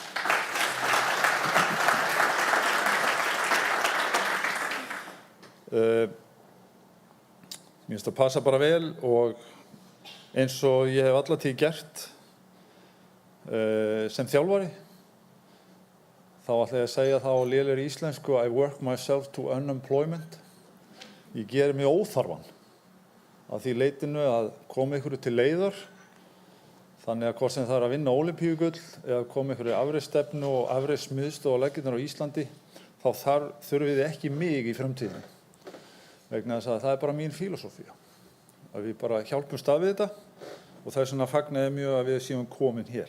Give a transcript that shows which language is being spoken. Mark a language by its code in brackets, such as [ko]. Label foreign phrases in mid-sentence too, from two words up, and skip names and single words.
[is] Mér finnst það passa bara vel og eins og ég hef alla tíð gert sem þjálfari þá ætla ég að segja það á lélegri íslensku [en] I work myself to unemployment. [is] Ég geri mig óþarfan að því leitinu að koma ykkur til leiðar. Þannig að hvort sem það að vinna ólympíugull eða koma ykkur afreksstefnu og afreksmiðstöð á laggirnar á Íslandi, þá þurfum við ekki mig í framtíðinni. Vegna þess að það bara mín filosófía. Að við bara hjálpumst að við þetta og þess vegna fagna ég mjög að við séum komin hér.